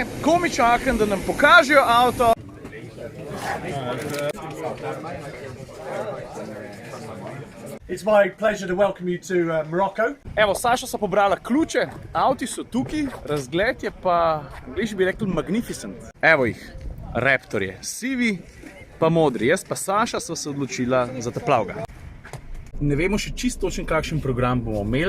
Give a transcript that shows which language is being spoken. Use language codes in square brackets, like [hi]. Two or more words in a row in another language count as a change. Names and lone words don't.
[sl] Komaj čakam, da nam pokažejo avto. [en] It's my pleasure to welcome you to Morocco. [sl] Evo, Saša so pobrala ključe, avti so tukaj, razgled je pa, angliži bi rekli, magnificent. Evo jih, Raptorje, sivi pa modri. Jaz pa Saša sva se odločila za ta plavga. Ne vemo še čisto točen, kakšen program bomo imeli.